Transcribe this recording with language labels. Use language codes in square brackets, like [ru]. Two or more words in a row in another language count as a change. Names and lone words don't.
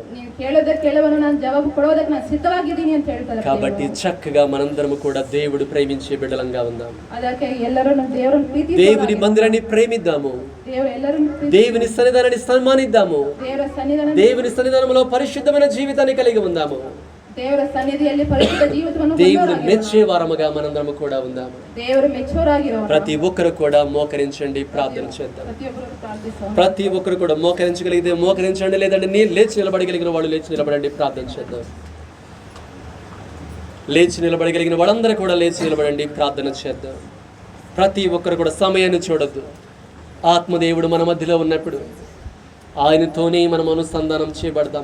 [kn] ನೀವು ಕೇಳೋದಕ್ಕೆ ಕೇಳವನು ನಾನು ಜವಾಬು ಕೊಡೋದಕ್ಕೆ ನಾನು ಸಿದ್ಧವಾಗಿದ್ದೀನಿ ಅಂತ ಹೇಳ್ತಾರೆ. [te] కాబట్టి చక్కగా మనందరము కూడా దేవుడు ప్రేమించే బిడ్డలంగా ఉందాం. [kn] ಅದಕ್ಕೆ ಎಲ್ಲರೂ ದೇವರನ್ನು ಪ್ರೀತಿ, [te] దేవుని మందిరాన్ని ప్రేమిద్దాము. [kn] ದೇವರು ಎಲ್ಲರನ್ನು ಪ್ರೀತಿ, [te] దేవుని సన్నిధానాన్ని సన్మానిద్దాము. [kn] ದೇವರ ಸನ್ನಿಧಾನ, [te] దేవుని సన్నిధానంలో పరిశుద్ధమైన జీవితాన్ని కలిగి ఉందాము. [kn] ದೇವರ ಸನ್ನಿಧಿಯಲ್ಲಿ ಪರಿಶುದ್ಧ ಜೀವಿತವನ್ನು [te] దేవుడు [kn] ಹೊಂದೋರಾಗಿರೋಣ. [te] మెచ్చే వారముగా మనందరము కూడా ఉందాము. [kn] ದೇವರು ಮೆಚ್ಚೋರಾಗಿರೋಣ. [te] ప్రతి ఒక్కరు కూడా మోకరించండి, ప్రార్థన చేద్దాం. [kn] ಪ್ರತಿಯೊಬ್ಬರು ಪ್ರಾರ್ಥಿಸೋಣ. [te] ప్రతి ఒక్కరు కూడా మోకరించగలిగితే మోకరించండి, లేదంటే నేను లేచి నిలబడగలిగిన వాళ్ళు లేచి నిలబడండి, ప్రార్థన చేద్దాం. లేచి నిలబడగలిగిన వాళ్ళందరూ కూడా లేచి నిలబడండి, ప్రార్థన చేద్దాం. ప్రతి ఒక్కరు కూడా సమయాన్ని చూడొద్దు. ఆత్మదేవుడు మన మధ్యలో ఉన్నప్పుడు ఆయనతోనే మనం అనుసంధానం చేయబడతాం.